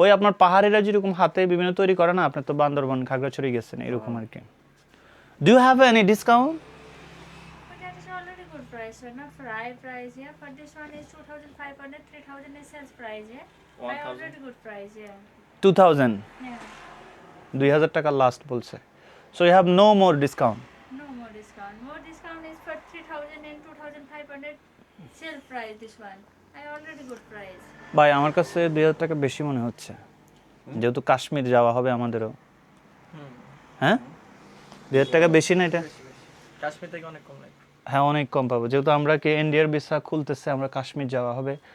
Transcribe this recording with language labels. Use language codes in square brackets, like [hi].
[bn] ওই আপনার পাহাড়িরা যেরকম হাতে বিভিন্ন তৈরি করে না, আপনি তো বান্দরবান খাগড়াছড়ি গেছেন, এরকম আর কি। [en] Do you have any discount? But that is already good price, sir. Not for high price, yeah. But this one is 2500, 3000 is sales price, yeah. I already good price, yeah. 2000, Yeah. [bn] 2000 টাকা last বলছে। [en] So you have no more discount? No more discount. More discount is for 3000 and 2500 sale price. This one. I already good price. [bn] ভাই আমার কাছে 2000 টাকা বেশি মনে হচ্ছে, যেহেতু কাশ্মীর যাওয়া হবে আমাদেরও। হ্যাঁ, 2000 টাকা বেশি না এটা? কাশ্মীর থেকে অনেক কম লাগে। হ্যাঁ, অনেক কম পাবো, যেহেতু আমরা কি ইন্ডিয়ার ভিসা খুলতেছে, আমরা কাশ্মীর যাওয়া হবে।